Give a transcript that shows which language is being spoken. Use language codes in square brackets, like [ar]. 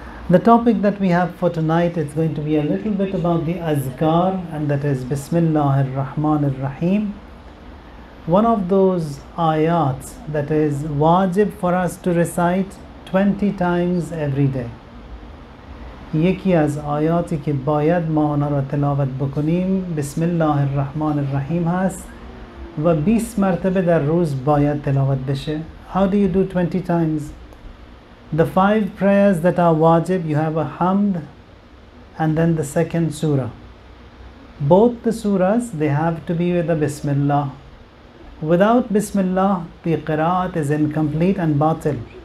[en] The topic that we have for tonight is going to be a little bit about the azkar, and that is Bismillah ar-Rahman ar-Rahim. One of those ayats that is wajib for us to recite 20 times every day. [fa] یکی از آیاتی که باید ما آنها را تلاوت بکنیم بسم الله الرحمن الرحیم هست و 20 مرتبه در روز باید تلاوت بشه. [en] How do you do 20 times? The 5 prayers that are wajib, you have a hamd and then the second surah. Both the surahs, they have to be with the Bismillah. Without Bismillah, the qiraat is incomplete and batil.